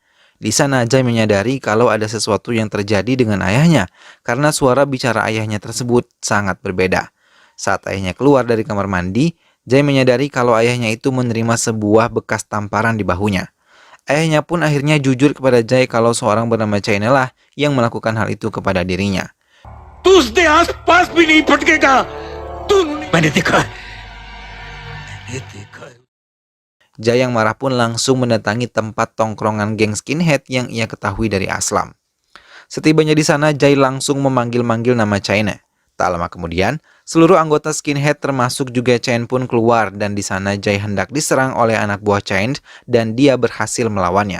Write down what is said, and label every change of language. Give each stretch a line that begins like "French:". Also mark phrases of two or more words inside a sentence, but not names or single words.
Indonesian: Di sana Jai menyadari kalau ada sesuatu yang terjadi dengan ayahnya karena suara bicara ayahnya tersebut sangat berbeda. Saat ayahnya keluar dari kamar mandi, Jai menyadari kalau ayahnya itu menerima sebuah bekas tamparan di bahunya. Ayahnya pun akhirnya jujur kepada Jai kalau seorang bernama Chaine lah yang melakukan hal itu kepada dirinya.
Hindi: तू उसके आस-पास भी नहीं भटकेगा। मैंने देखा है। ये देखा है।
Indonesian: Jai yang marah pun langsung mendatangi tempat tongkrongan geng skinhead yang ia ketahui dari Aslam. Setibanya di sana, Jai langsung memanggil-manggil nama Chaine. Tak lama kemudian, seluruh anggota skinhead termasuk juga Chaine pun keluar dan di sana Jai hendak diserang oleh anak buah Chaine dan dia berhasil melawannya.